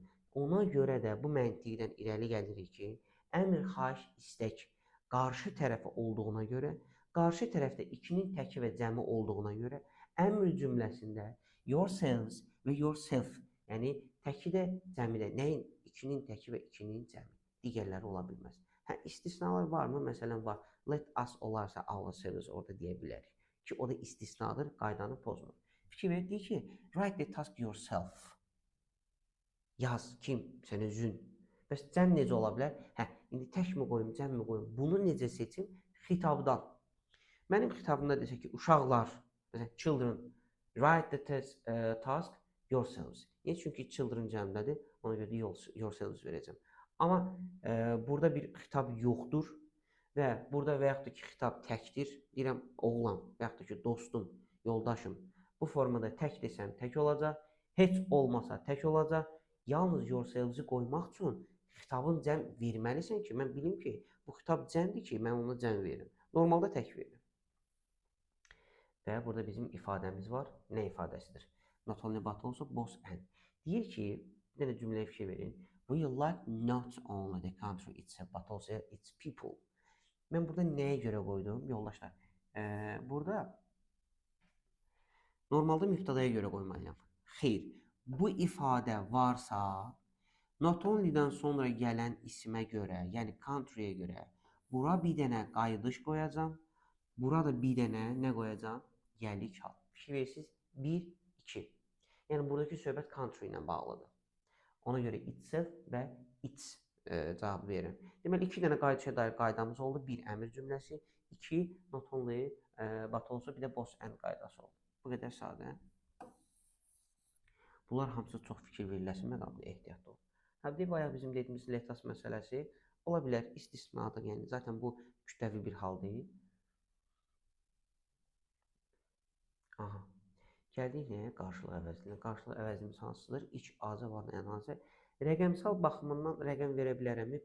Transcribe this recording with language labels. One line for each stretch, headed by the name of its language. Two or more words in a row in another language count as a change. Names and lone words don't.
Azerbaijani: Ona görə də bu məntiqdən irəli gəlirik ki, əmr, xahiş, istək qarşı tərəfə olduğuna görə, qarşı tərəfdə ikinin təki və cəmi olduğuna görə, əmr cümləsində yourselves və yourself, yəni təki də, cəmi də, nəyin? İkinin təki və ikinin cəmi. Digərləri ola bilməz. İstisnalar varmı? Məsələn, var.
English: Let us
Azerbaijani: olarsa ourselves orada deyə bilərik. Ki, o da istisnadır, qaydanı pozmur. Fikir verdik ki,
English: write the task yourself.
Azerbaijani: Yaz, kim? Sən özün. Bəs cəm necə ola bilər? İndi tək mi qoyum, cəm mi qoyum? Bunu necə seçim? Xitabdan. Mənim xitabımda desək ki, uşaqlar, məsələn,
English: children, write the task yourselves.
Azerbaijani: Niyə? Çünki children cəmdədir, ona görə də yourselves verəcəm. Amma burada bir xitab yoxdur və burada və yaxud da ki, xitab təkdir. Deyirəm, oğlan və yaxud da ki, dostum, yoldaşım. Bu formada tək desəm tək olacaq, heç olmasa tək olacaq. Yalnız yourselves-i qoymaq üçün xitabın cəm verməlisən ki, mən bilim ki, bu xitab cəmdir ki, mən ona cəm veririm. Normalda tək veririm. Və burada bizim ifadəmiz var. Nə ifadəsidir?
English: Not only but also both and.
Azerbaijani: Deyir ki, bir dənə cümləyə fikir verin.
English: We like not only the country itself, but also its people.
Azerbaijani: Mən burada nəyə görə qoydum, yoldaşlar? Burada normalda mübtədaya görə qoymalıyam. Xeyr. Bu ifadə varsa,
English: not only-
Azerbaijani: dən sonra gələn ismə görə, yəni country-yə görə, bura bir dənə qayıdış qoyacam, burada bir dənə nə qoyacam? Gəlik hal. Fikir verirsiniz, 1, 2. Yəni, buradakı söhbət country ilə bağlıdır. Ona görə itself və its cavabı verir. Deməli, 2 dənə qayıdışa dair qaydamız oldu. 1, əmr cümləsi, 2,
English: not only, but also
Azerbaijani: bir də
English: both and
Azerbaijani: qaydası oldu. Bu qədər sadə. Bunlar hamısı çox fikir veriləsi məqamda ehtiyatlı olun. Həbdə bayaq bizim dediyimiz
English: let us
Azerbaijani: məsələsi ola bilər istisnadır. Yəni, zaten bu kütləvi bir hal deyil. Gəldik nəyə? Qarşılıq əvəzliyinə. Qarşılıq əvəzliyimiz hansıdır? İç azə və ənazə. Rəqəmsal baxımından rəqəm verə bilərəmmi?